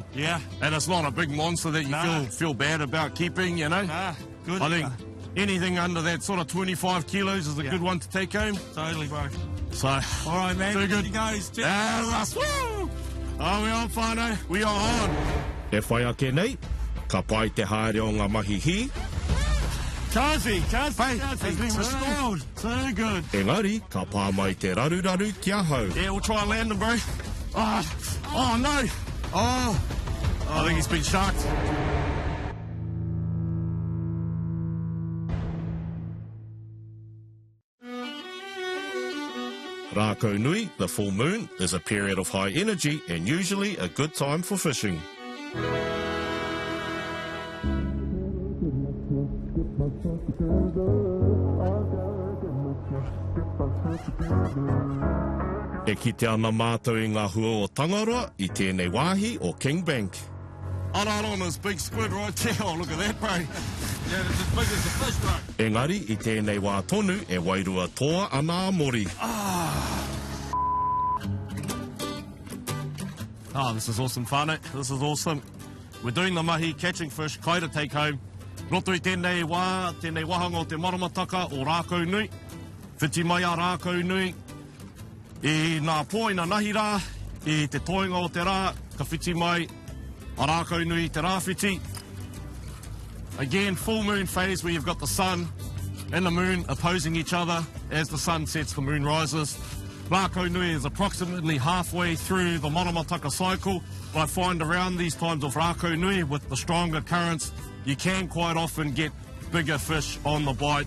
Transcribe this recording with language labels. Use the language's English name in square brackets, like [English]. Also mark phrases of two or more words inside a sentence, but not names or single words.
[English] yeah. And it's not a big monster that you Nah. feel bad about keeping, you know? Ah, good. I think anything under that sort of 25 kilos is a Yeah. good one to take home. Totally, bro. So, All right, man. too good. He goes. Cheers. Woo! Oh, we on, whānau. We are on. [Māori] E whai ake nei, ka pai te haere o ngā mahi hi, [English] Cuzzy, has been restored. So good. [Māori] engari ka pā mai te raruraru kia hau. [English] Yeah, we'll try and land him, bro. Oh no. Oh, I think he's been sharked. Rākaunui, the full moon, is a period of high energy and usually a good time for fishing. [Māori] E kite ana mātou I ngā hua o Tangaroa I tēnei wāhi o King Bank. [English] On this big squid right there. Oh, look at that, bro. Yeah, it's as big as the fish, bro. [Māori] Engari, I tēnei wā tonu e wairua toa ana a Mori. [English] Oh, this is awesome, whānau. This is awesome. We're doing the mahi, catching fish, kai to take home. [Māori] Roto I tēnei wahanga o te maramataka o Rākaunui. Whiti mai a Rākaunui. I nā pō, I nā nahi rā, I te toinga o te rā, ka whiti mai a Rākaunui te rāwhiti. [English] Again, full moon phase where you've got the sun and the moon opposing each other. As the sun sets, the moon rises. Rākaunui is approximately halfway through the maramataka cycle. I find around these times of Rākaunui, with the stronger currents, you can quite often get bigger fish on the bite.